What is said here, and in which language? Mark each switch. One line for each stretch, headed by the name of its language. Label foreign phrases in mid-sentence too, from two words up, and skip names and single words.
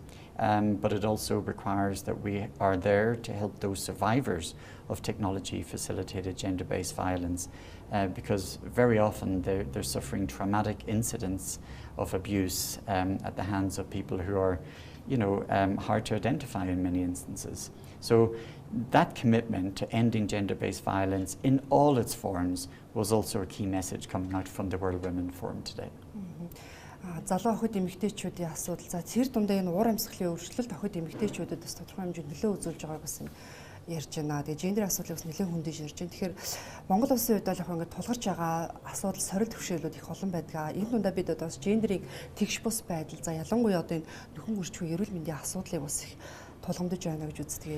English: But it also requires that we are there to help those survivors of technology-facilitated gender-based violence, because very often they're suffering traumatic incidents of abuse at the hands of people who are, hard to identify in many instances. So that commitment to ending gender-based violence in all its forms was also a key message coming out from the World Women Forum today.
Mongolian: Залуу охид эмэгтэйчүүдийн асуудал. За тэр дундаа энэ уур амьсгалын өөрчлөлт охид эмэгтэйчүүдэд бас тодорхой хэмжээнд нөлөө үзүүлж байгааг бас ярьж байна. Тэгээ гендер асуудлыг бас нэлээд хүндэж ярьж байна. Тэгэхээр Монгол улсын хувьд бол яг ингээд тулгарч байгаа асуудал сорил төвшөөлүүд их олон байдаг. Энэ дундаа бид одоо бас гендерийг тэгш бус байдал, за ялангуяа одоо энэ нөхөн үржихүй эрүүл мэндийн асуудлыг бас их тулгамдж байна гэж үздэг.